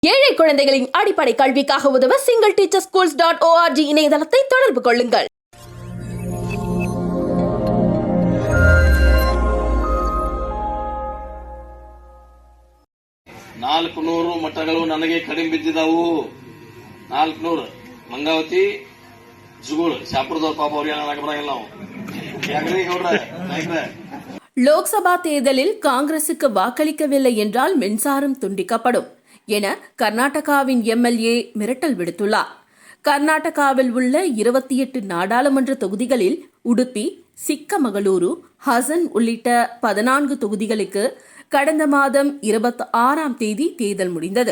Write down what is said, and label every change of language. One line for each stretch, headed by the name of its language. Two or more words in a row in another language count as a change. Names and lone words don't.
Tamil: ஏழை குழந்தைகளின் அடிப்படை கல்விக்காக உதவ singleteacherschools.org இணையதளத்தை தொடர்பு கொள்ளுங்கள்.
Kannada: ನಾಲ್ಕು ಮಠಗಳು ನನಗೆ ಕಡಿಮೆ ಬಿದ್ದಿದ್ದವು. 400 ಮಂಗಾವತಿ ಜುಗುಳು ಶಾಪುರದವ್ರ ಪಾಪ ಅವ್ರಿಗೆ ಏನಾಗ ಬರಂಗಿಲ್ಲ ನಾವು ಯಾಕ್ರಿ ಗೌಡ್ರ.
Tamil: லோக்சபா தேர்தலில் காங்கிரசுக்கு வாக்களிக்கவில்லை என்றால் மின்சாரம் துண்டிக்கப்படும் என கர்நாடகாவின் எம்எல்ஏ மிரட்டல் விடுத்துள்ளார். கர்நாடகாவில் உள்ள 28 நாடாளுமன்ற தொகுதிகளில் உடுப்பி, சிக்கமகளூரு, ஹசன் உள்ளிட்ட 14 தொகுதிகளுக்கு கடந்த மாதம் 26ஆம் தேதி தேர்தல் முடிந்தது.